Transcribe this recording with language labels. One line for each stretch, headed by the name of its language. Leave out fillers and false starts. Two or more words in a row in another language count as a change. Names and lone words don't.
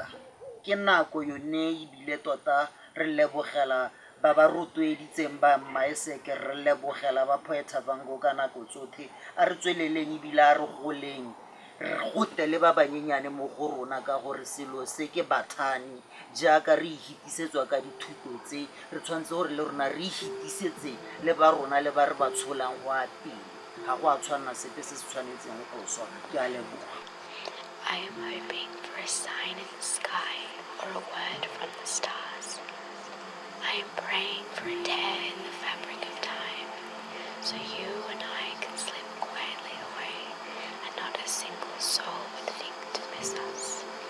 Tswana: Ke nako yone e bile tota re lebogela ba ba rotloeditseng ba Maeseke, re lebogela ba Poetavango ka nako tsotlhe a re tsweleleng ebile a re goleng go tle le ba banyenyane mo go rona ka gore selo se ke bathani jaaka re ihitisetswa ka dithuto tse re tshwanetse gore le rona re ihitisetse le ba rona le ba re ba tsholang go a pele ga go a tshwanna sepe se se tshwanetseng go swa ke a leboga.
English: I am hoping for a sign in the sky or a word from the stars. I am praying for a tear in the fabric of time, so you and I can slip quietly away and not a single soul would think to miss us.